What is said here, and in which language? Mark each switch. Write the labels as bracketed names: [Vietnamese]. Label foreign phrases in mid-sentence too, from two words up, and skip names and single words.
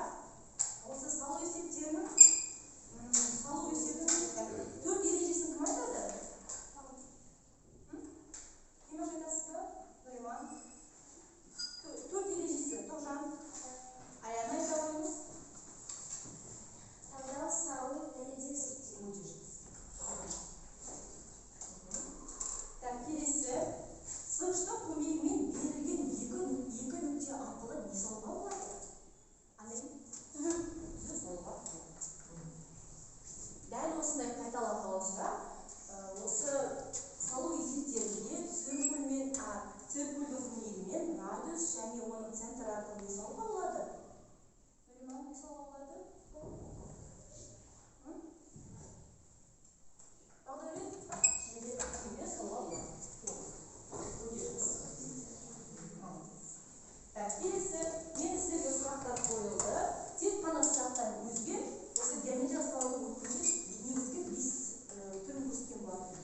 [Kyrgyz] Осы салуу эсептеринин 4 эрежесин ким айтады? Ким айтасызбы? Нуриман. 4 эрежеси. Тоғжан. Аяны айта коюңуз. [Kazakh] Таңдау, салуу, дәлелдеу, эсептеу. [Kyrgyz] Өтө жакшы. [Kazakh] Так, келесі. [Kyrgyz] Сызгычтын көмегімен берилген екі нүкте аркылы не салууга болот? Андай түзүү салууга болот. Дәл осындай кайталап калуучура, осы салуу эсептеринде циркулдун көмегімен радиус [Kazakh] және оның [Kyrgyz] центр аркылы не салууга болот? Нуриман, не салууга болот? [Kazakh] Келесі, мен сіздерге сұрақтар қойылды. Тек қана сұрақтан өзге, осы геометрия салудың өткенде негізгі 5 түрін көрсеткен болатын.